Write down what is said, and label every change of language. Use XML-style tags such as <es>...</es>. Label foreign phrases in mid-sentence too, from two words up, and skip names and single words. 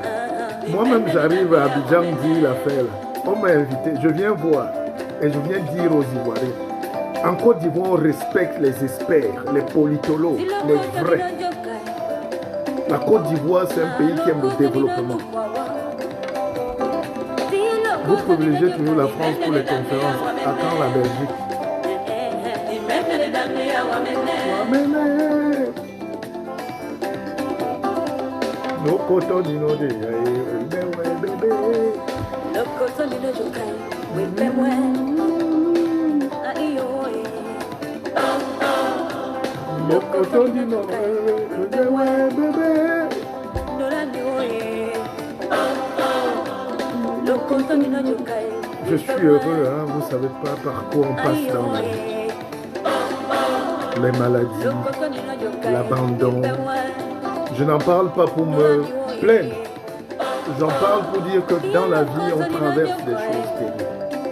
<fr>Moi-même, j'arrive à Abidjan dire l'affaire. On m'a invité, je viens voir et je viens dire aux Ivoiriens. En Côte d'Ivoire, on respecte les experts, les politologues, les vrais. La Côte d'Ivoire, c'est un pays qui aime le développement. Vous privilégiez toujours la France pour les conférences. À quand la Belgique? No koto ni no de bébé. No koto ni no jokai, bébé moi. Aïe no koto ni no bébé. No la ni no koto ni no jokai. Je suis heureux, hein, vous savez pas par quoi on passe dans la vie. Les maladies, l'abandon. Je n'en parle pas pour me plaindre. J'en parle pour dire que dans la vie, on traverse des choses terribles.</fr>